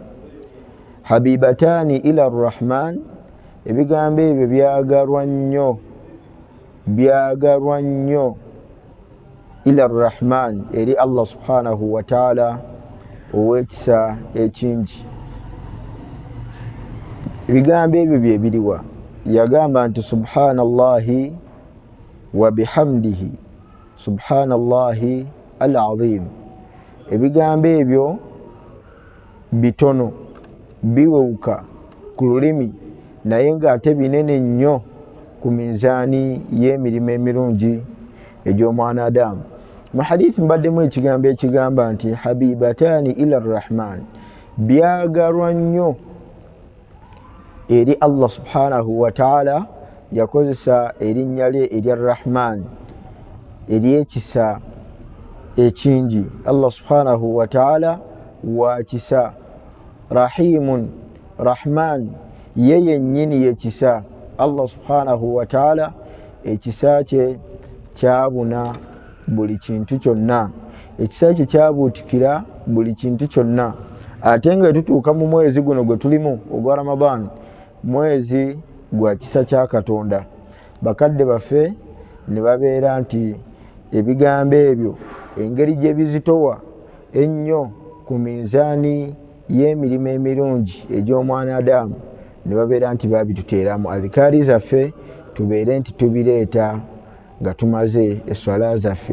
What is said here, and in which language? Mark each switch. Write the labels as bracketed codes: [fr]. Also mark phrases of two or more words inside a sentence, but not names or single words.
[ar] حبيبتان إلى الرحمن, [lg] ebigambo ebyo byagalwa nnyo [ar] إلى الرحمن, [lg] eri [ar] الله سبحانه وتعالى [lg] ow'ekisa ekingi. Ebigambo ebyo bye biriwa? Yagamba nti [ar] سبحان الله وبحمده سبحان الله العظيم. [lg] Ebigambo ebyo bitono, biwewuka ku lulimi, naye ng'ate binene nnyo ku minzaani y'emirimu emirungi egy'omwana Adamu. Mu hadithi mbaddemu ekigambo ekigamba nti [ar] حبيبتان إلى الرحمن, [lg] byagalwa nnyo eri [ar] الله سبحانه وتعالى, [lg] yakozesa erinnya lye erya Rahman. eryekisa ekingi. [ar] الله سبحانه وتعالى [lg] wa kisa, [ar] رحيم رحمن [lg] yeye nyini yekisa. [ar] الله سبحانه وتعالى [lg] ekisa kye kyabuna buli kintu kyonna, ekisa kye kyabuutikira buli kintu kyonna. Ate nga tutuuka mu mwezi guno gwe tulimu ogwa Ramadan, mwezi gwa kisa kya Katonda, bakadde baffe ne babeera nti ebigambo ebyo engeri gye bizitowa ennyo ku minzaani y'emirimu emirungi egy'omwana Adamu, ne babeera nti babituteeramu adhikaari zaffe, tubeere nti tubireeta nga tumaze eswala zaffe.